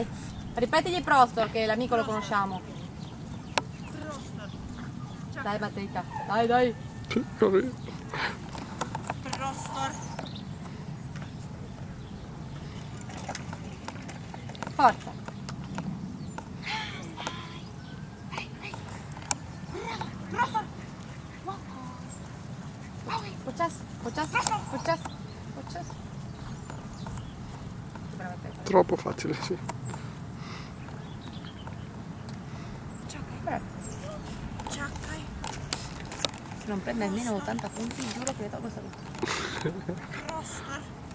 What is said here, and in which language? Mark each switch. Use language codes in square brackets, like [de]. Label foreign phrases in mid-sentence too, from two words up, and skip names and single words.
[it] Ripetigli Prostor che l'amico lo conosciamo. Prosto! Dai, Batterica. Dai, dai. Sì, corri. Prosto! Forza. Prosto! [sl] Počas, počas, počas, počas. [it] Brava pecora. Troppo facile, sì. Brava. Ciaccai! Se non prende almeno 80 punti, giuro che le tolgo salute. Prosto!